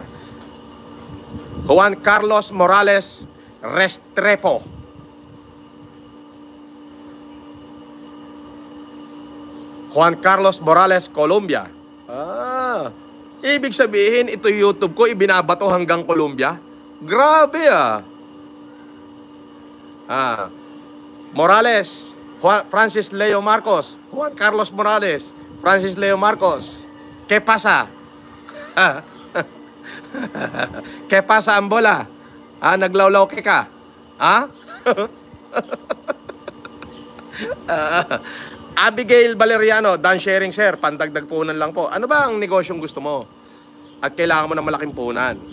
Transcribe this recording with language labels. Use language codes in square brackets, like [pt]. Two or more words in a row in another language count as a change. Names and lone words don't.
[tl] Juan Carlos Morales Restrepo. Juan Carlos Morales, Colombia. Ibig sabihin, ito YouTube ko, ibinabato hanggang Colombia. Grabe Morales, Francis Leo Marcos. Juan Carlos Morales, Francis Leo Marcos. [es] ¿Qué pasa? ¿Qué pasa, Ambola? [tl] Naglawlaw ka? Abigail Valeriano, Dan Sharing, sir, pandagdag punan lang po. Ano ba ang negosyong gusto mo? At kailangan mo ng malaking punan?